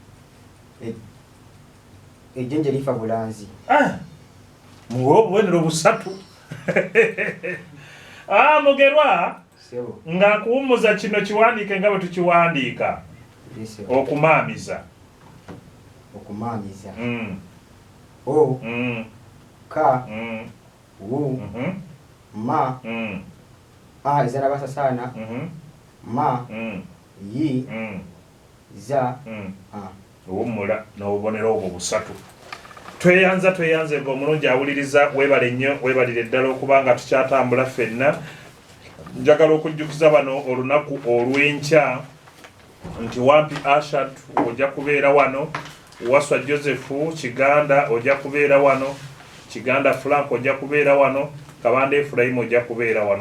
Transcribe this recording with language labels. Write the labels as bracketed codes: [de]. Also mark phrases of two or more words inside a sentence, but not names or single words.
[lg] ejjenje lifa bulanzi muwe obubonero busatu Mugerwa ng'akuwummuza kino kiwandiike nga bwe tukiwandiika okumaamiza o ka wu ma ezala basasaana ma yi za owummula n'obubonero obwo busatu tweyanze omulungi awuliriza webale nnyo webalire ddala okubanga tukyatambula ffenna. Njagala okujjukiza bano olunaku olw'enkya nti Wampi Ashad ojja kubeera wano, Waswa Joseph Kiganda ojja kubeera wano, Kiganda Frank ojja kubeera wano, Kabanda Ephraim ojja kubeera wano.